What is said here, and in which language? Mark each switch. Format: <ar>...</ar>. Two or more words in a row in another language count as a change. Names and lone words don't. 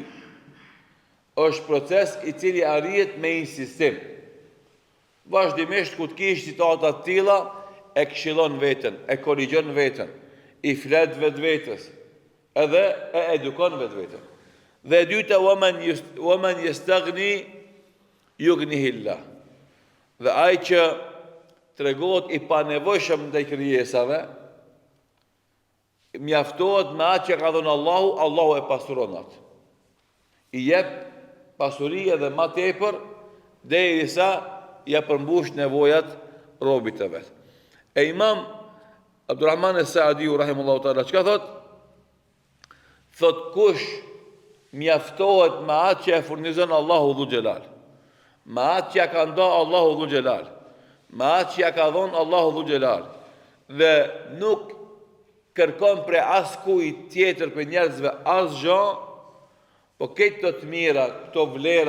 <sq>Është proces i cili arrihet me insistim. Vazhdimisht ku të kish situata të tilla, e këshillon veten, e korrigjon veten, i flet vetvetes, edhe e edukon vetveten. Dhe e dyta,</sq> <ar>ومن يستغن يغنه الله.</ar> <sq>Dhe ai që tregohet i panevojshëm ndaj krijesave, mjaftohet me atë që ka dhënë Allahu, Allahu e pasuron atë. I jep pasuri edhe më tepër derisa ja përmbush nevojat robit të vet. E Imam Abdurrahman es-Saadiu</sq> <ar>رحمه الله تعالى</ar> <sq>çka thot? Thot kush mjaftohet me atë që e furnizon Allahu</sq> <ar>ذو الجلال,</ar> <sq>me atë që ja ka dhënë Allahu</sq> <ar>ذو الجلال,</ar> <sq>me atë që ja ka dhënë Allahu</sq> <ar>ذو الجلال,</ar> <sq>dhe nuk kërkon për askujt tjetër për njerëzve asgjë, po këtë të mira, këto vlera,</sq>